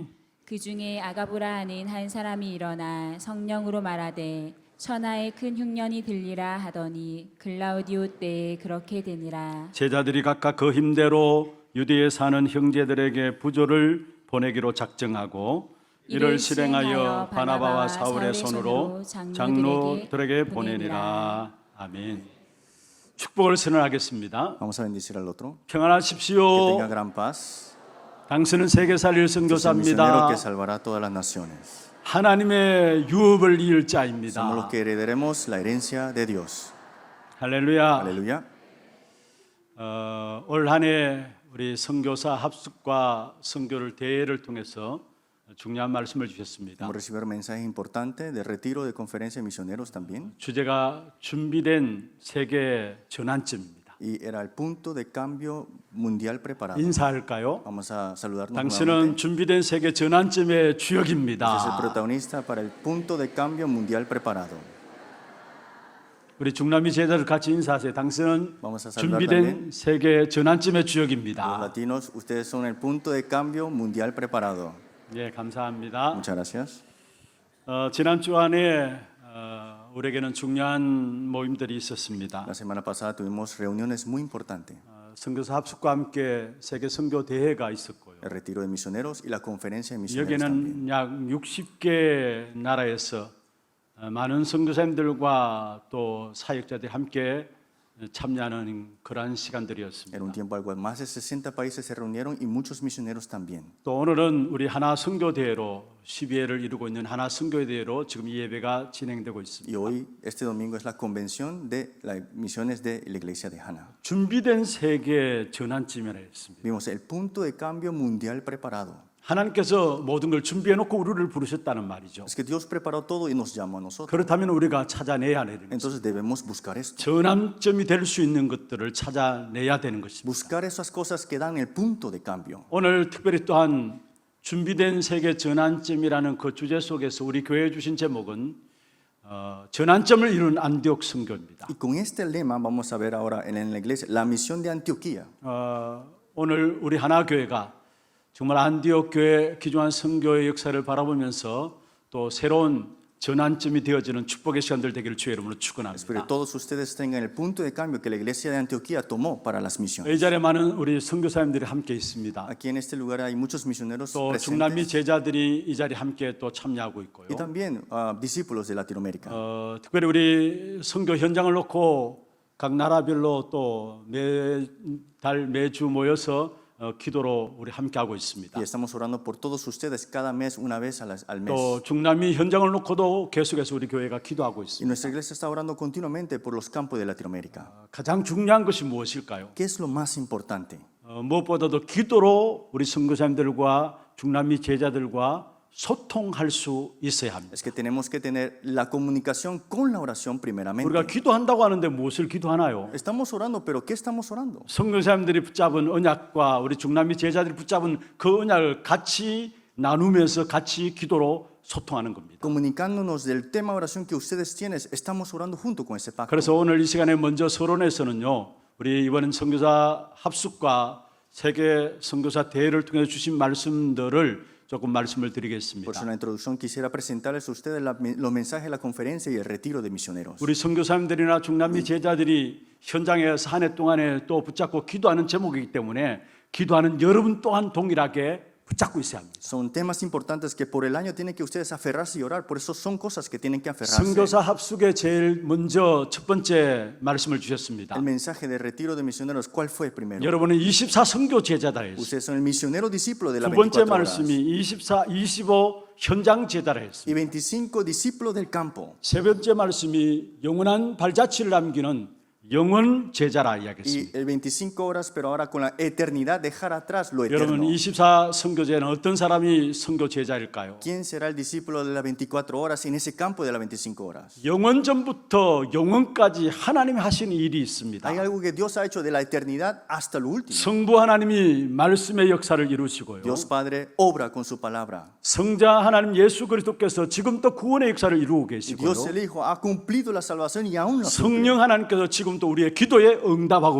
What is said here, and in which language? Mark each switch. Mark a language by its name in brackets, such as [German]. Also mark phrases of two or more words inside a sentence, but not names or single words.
[Korean] 그 중에 아가보라 하는 한 사람이 일어나 성령으로 말하되 천하에 큰 흉년이 들리라 하더니 글라우디오 때에 그렇게 되니라. 제자들이 각각 그 힘대로 유대에 사는 형제들에게 부조를 보내기로 작정하고 이를 실행하여 바나바와 사울의 손으로 장로들에게 보내니라. 아멘. 축복을 선언하겠습니다. [Spanish] Vamos a bendecir al otro. Que [Korean] 평안하십시오. [Spanish] tenga gran paz. [Korean] 당신은 세계 살릴 [Spanish] Es el misionero [Korean] 선교사입니다. [Spanish] que salvará todas las naciones. [Korean] 하나님의 유업을 이을 [Spanish] Somos los [Korean] 자입니다. [Spanish] que heredaremos la herencia de Dios. [Korean] 할렐루야. [Spanish] Aleluya. [Korean] 올 한 해 우리 선교사 합숙과 선교를 대회를 통해서 중요한 말씀을 주셨습니다. [Spanish] Hemos recibido mensajes importantes de retiro de conferencia de misioneros también. [Korean] 주제가 준비된 세계 전환점입니다. [Spanish] Y era el punto de cambio mundial preparado. [Korean] 인사할까요? [Spanish] Vamos a saludarnos [Korean] 당신은 [Spanish] nuevamente. [Korean] 준비된 세계 전환점의 [Spanish] Usted es el [Korean] 주역입니다. [Spanish] protagonista para el punto de cambio mundial preparado. [Korean] 우리 중남미 제자들 같이 인사하세요. 당신은 [Spanish] Vamos a saludar [Korean] 준비된 [Spanish] también. [Korean] 세계 전환점의 [Spanish] Los [Korean] 주역입니다. [Spanish] latinos, ustedes son el punto de cambio mundial preparado. [Korean] 예, 감사합니다. [Spanish] Muchas gracias. [Korean] 지난 주안에 우리에게는 중요한 모임들이 있었습니다. [Spanish] La semana pasada tuvimos reuniones muy importantes. [Korean] 선교사 합숙과 함께 세계 선교 대회가 있었고요. [Spanish] El retiro de misioneros y la conferencia de misioneros también. [Korean] 여기는 약 60개 나라에서 많은 선교사님들과 또 사역자들이 함께 참여하는 그러한 시간들이었습니다. [Spanish] Era un tiempo al cual más de 60 países se reunieron y muchos misioneros también. [Korean] 또 오늘은 우리 하나 선교 대회로 12회를 이루고 있는 하나 선교 대회로 지금 이 예배가 진행되고 [Spanish] Y [Korean] 있습니다. [Spanish] hoy, este domingo, es la convención de las misiones de la iglesia de Hana. [Korean] 준비된 세계 전환점이라 했습니다. [Spanish] Vimos el punto de cambio mundial preparado. [Korean] 하나님께서 모든 걸 준비해 놓고 우리를 부르셨다는 말이죠. [Spanish] Es que Dios preparó todo y nos llamó a nosotros. [Korean] 그렇다면 우리가 찾아내야 되는 것입니다. [Spanish] Entonces debemos buscar esto. [Korean] 전환점이 될 수 있는 것들을 찾아내야 되는 것입니다. [Spanish] Buscar esas cosas que dan el punto de cambio. [Korean] 오늘 특별히 또한 준비된 세계 전환점이라는 그 주제 속에서 우리 교회에 주신 제목은 전환점을 이룬 안디옥 선교입니다. [Spanish] Y con este lema vamos a ver ahora en la iglesia la misión de Antioquía. [Korean] 오늘 우리 하나 교회가 정말 안디옥 교회 기존한 선교의 역사를 바라보면서 또 새로운 전환점이 되어지는 축복의 시간들 되기를 주의 이름으로 [Spanish] Espero que [Korean] 축원합니다. [Spanish] todos ustedes tengan el punto de cambio que la iglesia de Antioquía tomó para las misiones. [Korean] 이 자리에 많은 우리 선교사님들이 함께 있습니다. [Spanish] Aquí en este lugar hay muchos misioneros [Korean] 또 중남미 [Spanish] presentes [Korean] 제자들이 이 자리에 함께 또 참여하고 있고요. [Spanish] y también discípulos de Latinoamérica. [Korean] 특별히 우리 선교 현장을 놓고 각 나라별로 또 매달 매주 모여서 기도로 우리 함께 하고 있습니다. [Spanish] Y estamos orando por todos ustedes cada mes, una vez al mes. [Korean] 또 중남미 현장을 놓고도 계속해서 우리 교회가 기도하고 [Spanish] Y [Korean] 있습니다. [Spanish] nuestra iglesia está orando continuamente por los campos de Latinoamérica. [Korean] 가장 중요한 것이 무엇일까요? [Spanish] ¿Qué es lo más importante? [Korean] 무엇보다도 기도로 우리 선교사님들과 중남미 제자들과 소통할 수 있어야 합니다. [Spanish] Es que tenemos que tener la comunicación con la oración primeramente. [Korean] 우리가 기도한다고 하는데 무엇을 기도하나요? [Spanish] Estamos orando, pero ¿qué estamos orando? [Korean] 선교사님들이 붙잡은 언약과 우리 중남미 제자들이 붙잡은 그 언약을 같이 나누면서 같이 기도로 소통하는 겁니다. [Spanish] Comunicándonos del tema de oración que ustedes tienen, estamos orando junto con ese pacto. [Korean] 그래서 오늘 이 시간에 먼저 서론에서는요, 우리 이번 선교사 합숙과 세계 선교사 대회를 통해 주신 말씀들을 조금 말씀을 [Spanish] Por eso [Korean] 드리겠습니다. [Spanish] en la introducción quisiera presentarles a ustedes los mensajes de la conferencia y el retiro de misioneros. [Korean] 우리 선교사님들이나 중남미 제자들이 현장에서 한 해 동안에 또 붙잡고 기도하는 제목이기 때문에 기도하는 여러분 또한 동일하게 붙잡고 있어야 합니다. [Spanish] Son temas importantes que por el año tienen que ustedes aferrarse y orar, por eso son cosas que tienen que aferrarse. [Korean] 선교사 합숙에 제일 먼저 첫 번째 말씀을 주셨습니다. [Spanish] El mensaje de retiro de misioneros, ¿cuál fue primero? [Korean] 여러분은 24 선교 제자다 했습니다. [Spanish] Ustedes son el misionero discípulo de las [Korean] 두 번째 [Spanish] 24 horas [Korean] 말씀이 25 현장 제자라 했습니다. [Spanish] y 25 discípulos del campo. [Korean] 세 번째 말씀이 영원한 발자취를 남기는 영원 제자라 [Spanish] Y [Korean] 이야기했습니다. [Spanish] el 25 horas, pero ahora con la eternidad dejar atrás lo eterno. [Korean] 여러분 24 선교제는 어떤 사람이 선교 제자일까요? [Spanish] ¿Quién será el discípulo de las 24 horas en ese campo de las 25 horas? [Korean] 영원 전부터 영원까지 하나님이 하신 일이 있습니다. [Spanish] Hay algo que Dios ha hecho de la eternidad hasta lo último. [Korean] 성부 하나님이 말씀의 역사를 이루시고요. [Spanish] Dios Padre obra con su palabra. [Korean] 성자 하나님 예수 그리스도께서 지금도 구원의 역사를 이루고 [Spanish] Y [Korean] 계시고요. [Spanish] Dios el Hijo ha cumplido la salvación y aún la cumple. [Korean] 성령 하나님께서 지금도 우리의 기도에 응답하고